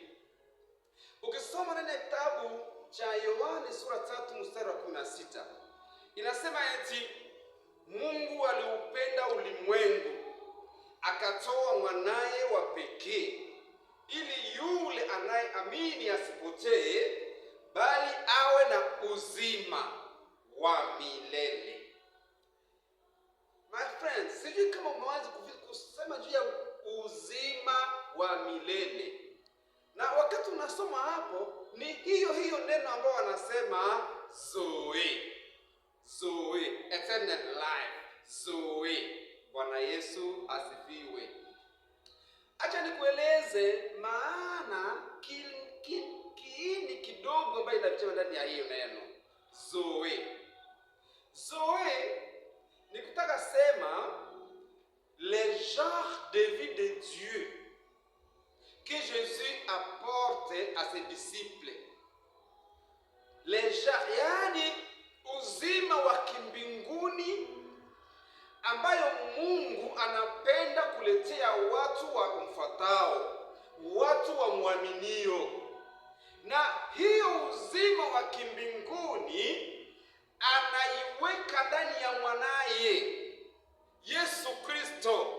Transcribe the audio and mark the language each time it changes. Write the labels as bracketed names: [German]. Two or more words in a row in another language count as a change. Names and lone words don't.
[Swahili] Ukisoma neno ya kitabu cha Yohane sura 3 mstari wa 16, inasema eti Mungu aliupenda ulimwengu akatoa mwanaye wa pekee ili yule anayeamini asipotee bali awe na uzima wa milele. [English] My friends, [Swahili] sijui kama umewahi kusema juu ya uzima wa milele. Na wakati unasoma hapo ni hiyo neno ambayo wanasema zoe. [English] Zoe, eternal life. Zoe. [Swahili] Bwana Yesu asifiwe. Acha nikueleze maana kiini kidogo ambayo inafichwa ndani ya hiyo neno zoe. Zoe ni kutaka sema [French] le genre de vie de Dieu que Jésus apporte à ses disciples. Le genre, [Swahili] yani uzima wa kimbinguni ambayo Mungu anapenda kuletea watu wa kumfuatao, watu wa muaminio. Na hiyo uzima wa kimbinguni anaiweka ndani ya mwanaye Yesu Kristo.